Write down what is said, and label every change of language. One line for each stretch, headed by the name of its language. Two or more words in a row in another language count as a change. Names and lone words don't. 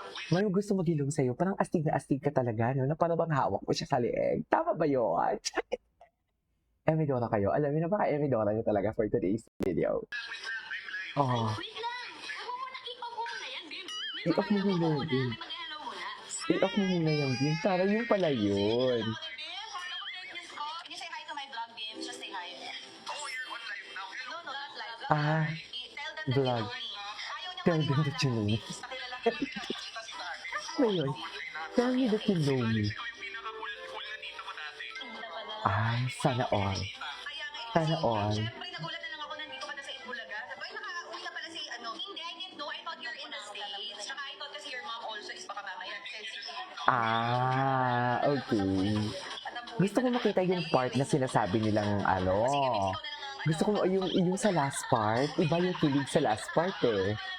Filipino: May gusto mag-ilong sa'yo. Parang astig na astig ka talaga, no? Na parang bang hawak mo siya sa leeg. Tama ba yun? Emidora kayo. Alam niyo na baka Emidora niyo talaga
English: for today's video.
Filipino: Oh. Wait lang! Huwag mo muna i-off mo muna yan, Bim. I-off mo muna yan, Bim. Mag-hello muna. I-off mo muna yan, Bim. Para yung pala yun. Bim,
English: can you say hi to my vlog, Bim? Just say hi. Oh, you're on live now? No, not live. Tell them that Vlog. you know me. Tell them that you know me.
Filipino: Ano yun?
English: Tell me that you know me.
Filipino: Ay, sana all. Sana all. Siyempre, nagulat na lang ako nandito ka na sa Itbulaga. Sabi, ay, nakauwi na pala si Hindi,
English: I didn't know. I thought you're in the States. Tsaka I thought kasi your mom also is
Filipino: baka mamaya.
English: Okay.
Filipino: Gusto ko makita yung part na sinasabi nilang Gusto ko yung sa
English: last part.
Filipino: Iba yung kilig sa
English: last part
Filipino: eh.